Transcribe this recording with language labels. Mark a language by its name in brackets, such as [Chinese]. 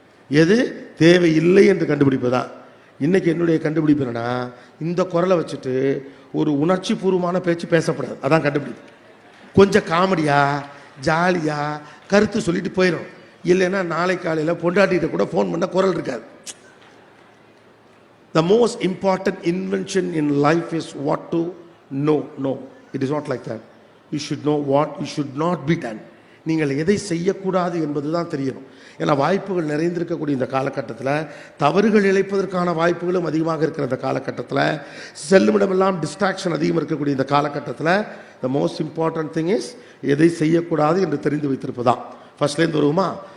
[Tamil] எது தேவையில்லை என்று கண்டுபிடிப்பது தான். இன்றைக்கி என்னுடைய கண்டுபிடிப்பு என்னன்னா, இந்த குரலை வச்சுட்டு ஒரு உணர்ச்சி பூர்வமான பேச்சு பேசப்படாது. அதான் கண்டுபிடிப்பு. கொஞ்சம் காமெடியாக ஜாலியாக கருத்து சொல்லிட்டு போயிடும். இல்லைன்னா நாளை காலையில் பொண்டாட்டிகிட்ட கூட ஃபோன் பண்ண குரல் இருக்காது. [English] The most important invention in life is what to know. No, it is not like that. You should know what you should not be done. [Tamil] நீங்கள் எதை செய்யக்கூடாது என்பது தான் தெரியணும். ஏன்னா வாய்ப்புகள் நிறைந்திருக்கக்கூடிய இந்த காலகட்டத்தில், தவறுகள் இழைப்பதற்கான வாய்ப்புகளும் அதிகமாக இருக்கிற இந்த காலகட்டத்தில், செல்லுமிடமெல்லாம் டிஸ்ட்ராக்ஷன் அதிகம் இருக்கக்கூடிய இந்த காலகட்டத்தில், [English] the most important thing is [Tamil] எதை செய்யக்கூடாது என்று தெரிந்து வைத்திருப்பதான். ஃபர்ஸ்ட்லேருந்து வருவோமா?